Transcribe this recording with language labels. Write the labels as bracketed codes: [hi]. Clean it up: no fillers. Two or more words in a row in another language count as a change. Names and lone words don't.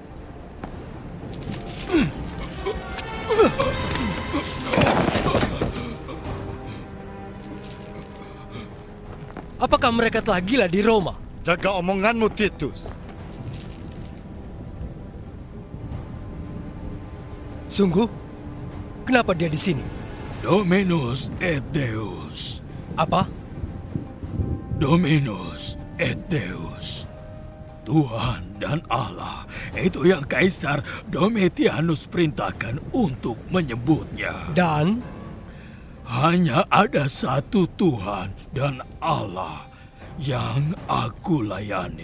[id] Apakah mereka telah gila di Roma? Jaga omonganmu, Titus. Sungguh? Kenapa dia di sini? [la] Dominus et Deus. [id] Apa? [la] Dominus et Deus. [id] Tuhan dan Allah, itu yang Kaisar Domitianus perintahkan untuk menyebutnya. Dan? Hanya ada satu Tuhan dan Allah yang aku layani.